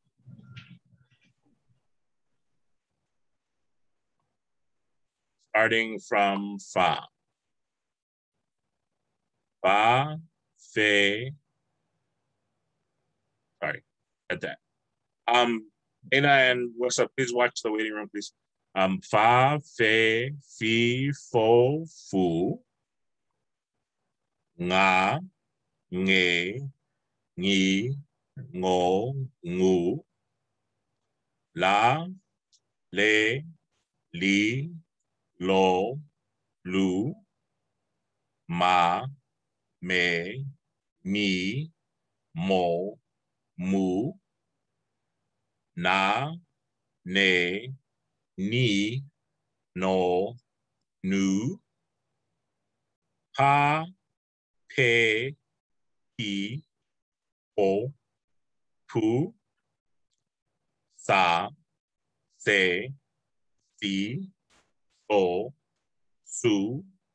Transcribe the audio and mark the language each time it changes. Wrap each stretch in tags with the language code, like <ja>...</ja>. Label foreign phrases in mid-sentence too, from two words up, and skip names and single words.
<en>Starting from Fa. Fa, Fe. Sorry, at that. Dana and what's up? Please watch the waiting room, please. Fa, Fe, Fi, Fo, Fu. Nga, Nge, Ngi, Ngo, Ngu. La, Le, Li, Lo, Lu. Ma, Me, Mi, Mo, Mu. Na, Ne, Ni, No, Nu. Pa, Pe, Pi, Po, Pu. Sa, Se, Si, So, Su.</en>